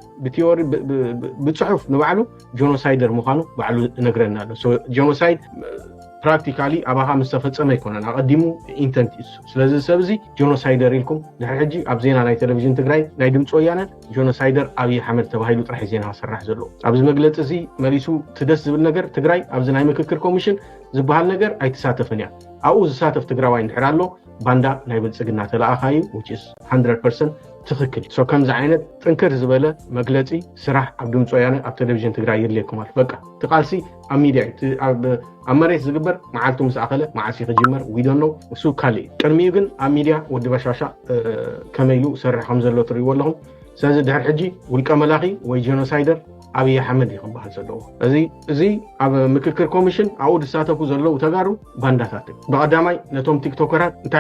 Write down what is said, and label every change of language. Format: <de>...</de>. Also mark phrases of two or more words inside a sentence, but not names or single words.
<ti>ብጽሑፍ ንባዕሉ ጆኖሳይደር ምዃኑ ባዕሉ ነግረና ኣሎ</ti> <en>so genocide practically</en> <ti>ኣባኻ ምስ ተፈጸመ ይኮነን ኣቐዲሙ ኢንተንት እዩ ስለዚ ሰብ እዚ ጆኖሳይደር ኢልኩም ድሕሪ ሕጂ ኣብ ዜና ናይ ቴሌቪዥን ትግራይ ናይ ድምፂ ወያነ ጆኖሳይደር ኣብይ ኣሕመድ ተባሂሉ ጥራሕ ዜና ክስራሕ ዘሎ ኣብዚ መግለፂ እዚ መሊሱ ትደስ ዝብል ነገር ትግራይ ኣብዚ ናይ ምክክር ኮሚሽን ዝበሃል ነገር ኣይተሳተፈን እያ ኣብኡ ዝሳተፍ ትግራዋይ እንድሕር ኣሎ ባንዳ ናይ ብልጽግና ተለኣኻዩ</ti> <en>which is 100%</en> <ti>ትኽክል ሶ ከምዚ ዓይነት ጥንክር ዝበለ መግለፂ ስራሕ ኣብ ድምፂ ወያነ ኣብ ቴሌቪዥን ትግራይ ይድልየኩም ኣሎ በቃ ትቃልሲ ኣብ ሚድያ ኣብ መሬት ዝግበር መዓልቱ ምስ ኣኸለ መዓሲ ክጅመር</ti> <en>we don't know</en> <ti>እሱ ካልእ ቅድሚኡ ግን ኣብ ሚድያ ወዲ ባሻሻ ከመይሉ ሰርሕ ከም ዘሎ ትሪእዎ ኣለኹም ስለዚ ድሕሪ ሕጂ ውልቀ መላኺ ወይ ጆኖሳይደር ኣብይ ኣሕመድ ይኽበሃል ዘለዎ እዚ ኣብ ምክክር ኮሚሽን ኣብኡ ዝሳተፉ ዘለዉ ተጋሩ ባንዳታት ብቐዳማይ ነቶም ቲክቶከራት እንታይ</ti>